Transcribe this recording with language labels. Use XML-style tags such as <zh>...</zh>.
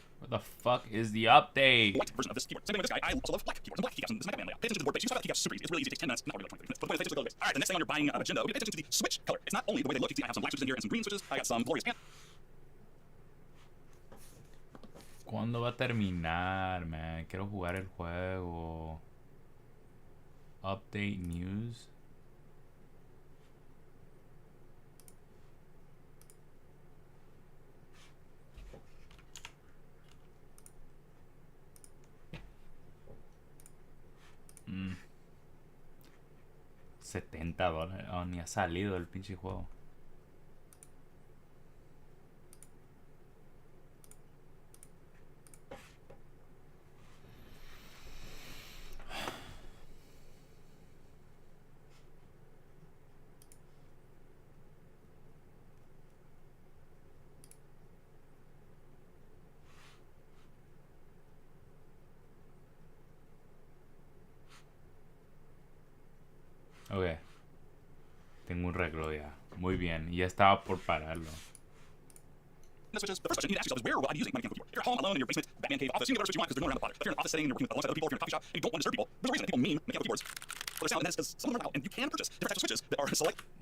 <en>What the fuck is the update? white version of this keyboard. Same thing with this guy. I also love black keyboards and black keycaps. And this is my command layout. Pay attention to the board base. You swap out the keycaps super easy. It's really easy. It takes 10 minutes. Not really like 20 minutes. But the point is, pay attention to the color base. All right. The next thing on your buying agenda, you pay attention to the switch color. It's not only the way they look. You can see I have some black switches in here and some green switches. I got some glorious pants.</en> <es>¿Cuándo va a terminar, man? Quiero jugar el juego.</es> <en>Update news.</en> <es>$70. Oh, ni ha salido el pinche juego. Ok. Tengo un reloj ya. Muy bien. Ya estaba por pararlo.</es> <en>switches. The first question you need to ask yourself is where will I be using my mechanical keyboard? If you're at home alone in your basement, Batman cave office, you can go to switch you want because there's no one around the pot. But if you're in an office setting and you're working alongside other people, if you're in a coffee shop and you don't want to disturb people, there's a reason that people meme mechanical keyboards for their sound, and that is because some of them are out, and you can purchase different types of switches that are</en>